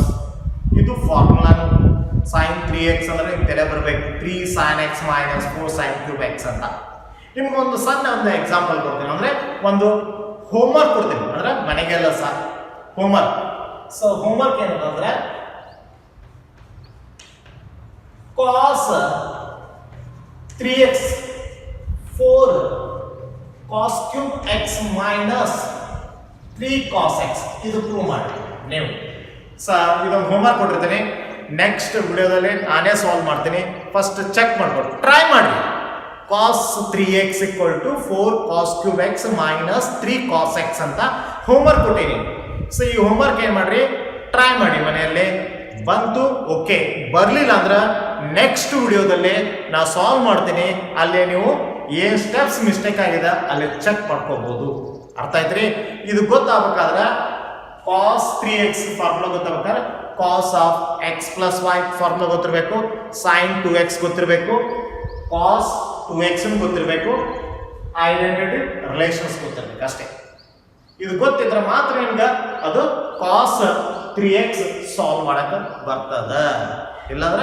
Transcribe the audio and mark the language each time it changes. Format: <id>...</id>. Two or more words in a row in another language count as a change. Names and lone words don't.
<kn>ಇದು ಫಾರ್ಮುಲಾ sin 3x ಅಂದ್ರೆ ತಲೆ ಬರಬೇಕು</kn> <en>3 sin x minus 4 sin cube x</en> <kn>ಅಂತ. ನಿಮ್ಗೊಂದು ಸಣ್ಣ ಒಂದು ಎಕ್ಸಾಂಪಲ್ ಕೊಡ್ತೀನಿ, ಅಂದ್ರೆ ಒಂದು ಹೋಮ್ವರ್ಕ್ ಕೊಡ್ತೀನಿ, ಅಂದ್ರೆ ಮನೆಗೆಲ್ಲ ಸಹ ಹೋಮ್ವರ್ಕ್. ಸೊ ಹೋಮ್ವರ್ಕ್ ಏನಂದ್ರೆ cos 3x</kn> <en>4 cos cube x minus 3 cos x</en> <kn>ಇದು ಪ್ರೂವ್ ಮಾಡಿ ನೀವು. ಸರ್ ಇದೊಂದು ಹೋಮ್ವರ್ಕ್ ಕೊಟ್ಟಿರ್ತೀನಿ, ನೆಕ್ಸ್ಟ್ ವಿಡಿಯೋದಲ್ಲಿ ನಾನೇ ಸಾಲ್ವ್ ಮಾಡ್ತೀನಿ.</kn> <en>first check</en> <kn>ಮಾಡ್ಕೊಂಡು ಟ್ರೈ ಮಾಡಿ.</kn> <en>cos 3x equal to 4 cos cube x minus 3 cos x</en> <kn>ಅಂತ ಹೋಮ್ವರ್ಕ್ ಕೊಟ್ಟಿನಿ. ಸೊ ಈ ಹೋಮ್ವರ್ಕ್ ಏನು ಮಾಡ್ರಿ, ಟ್ರೈ ಮಾಡಿ ಮನೆಯಲ್ಲಿ. ಬಂತು ಓಕೆ, ಬರಲಿಲ್ಲ ಅಂದ್ರೆ ನೆಕ್ಸ್ಟ್ ವಿಡಿಯೋದಲ್ಲಿ ನಾ ಸಾಲ್ವ್ ಮಾಡ್ತೀನಿ. ಅಲ್ಲಿ ನೀವು ಏನು</kn> <en>steps mistake</en> <kn>ಆಗಿದೆ ಅಲ್ಲಿ ಚೆಕ್ ಮಾಡ್ಕೋಬಹುದು. ಅರ್ಥ ಆಯ್ತ್ರಿ? ಇದು ಗೊತ್ತಾಗಬೇಕಾದ್ರೆ cos 3x ಫಾರ್ಮುಲಾ ಗೊತ್ತಾಗಬೇಕಾದ್ರೆ</kn> <en>cos of x plus y</en> <kn>ಫಾರ್ಮುಲಾ ಗೊತ್ತಿರಬೇಕು, sin 2x ಗೊತ್ತಿರಬೇಕು, cos 2x ಗೊತ್ತಿರಬೇಕು,</kn> <en>identity relations</en> <kn>ಗೊತ್ತಿರಬೇಕು ಅಷ್ಟೇ. ಇದು ಗೊತ್ತಿದ್ರೆ ಮಾತ್ರ ನಿಮ್ಗೆ ಅದು cos 3x ಸಾಲ್ವ್ ಮಾಡಕ ಬರ್ತದ, ಇಲ್ಲಾಂದ್ರೆ ಬರಲ್ಲ.</kn>